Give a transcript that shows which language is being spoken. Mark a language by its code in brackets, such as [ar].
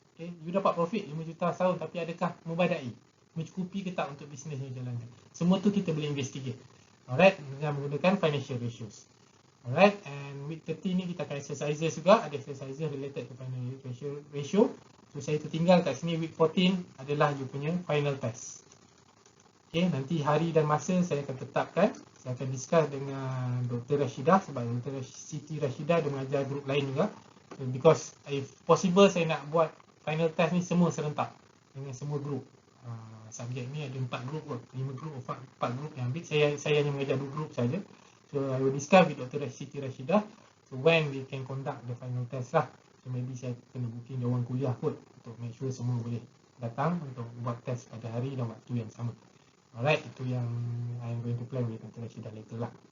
[ms] Okay, you dapat profit 5 juta setahun, tapi adakah membadai, mencukupi ke tak untuk bisnes yang jalankan. Semua tu kita boleh [en] investigate. [ms] Alright, dengan menggunakan financial ratios. [en] Alright, and [ms] week 30 ni kita akan exercises juga. Ada exercises related to financial ratio. So saya tertinggal kat sini week 14 adalah you punya final test. Okay, nanti hari dan masa saya akan tetapkan. Saya akan discuss dengan Dr. Rashidah, sebab Dr. Siti Rashidah dia mengajar grup lain juga. [en] So, because if possible [ms] saya nak buat final test ni semua serentak dengan semua grup. Subjek ni ada 4 grup, 5 grup, 4 grup yang ambil. Saya hanya mengajar 2 grup saja. [en] So I will discuss with Dr. Siti Rashidah. So when we can conduct the final test lah. [ms] So maybe saya kena booking dia orang kuliah kot untuk [en] make sure [ms] semua boleh datang untuk buat test pada hari dan waktu yang sama. [en] Alright, [ms] itu yang [en] I'm going to plan with Dr. Rashidah later lah.